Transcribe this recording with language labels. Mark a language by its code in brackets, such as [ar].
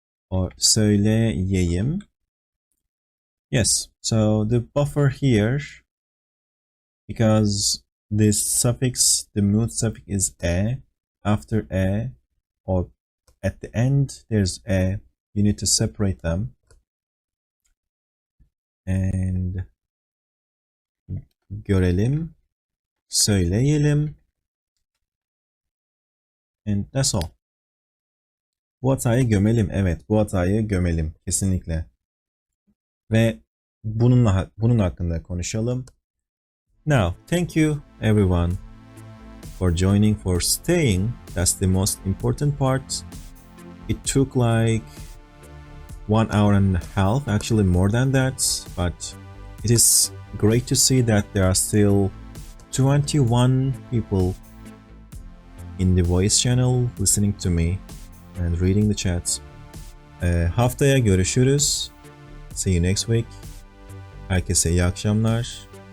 [en] Or söyleyeyim. Yes, so the buffer here, because this suffix, the mood suffix is after or at the end there's you need to separate them. [tr] And görelim, söyleyelim, [en] and that's all. [tr] Bu hatayı gömelim. Evet, bu hatayı gömelim. Kesinlikle. Ve bunun hakkında konuşalım. [en] Now, thank you everyone for joining, for staying. That's the most important part. It took like 1 hour and a half, actually more than that, but It is great to see that there are still 21 people in the voice channel listening to me and reading the chats. [tr] Haftaya görüşürüz. [en] See you next week. [tr] Herkese iyi akşamlar.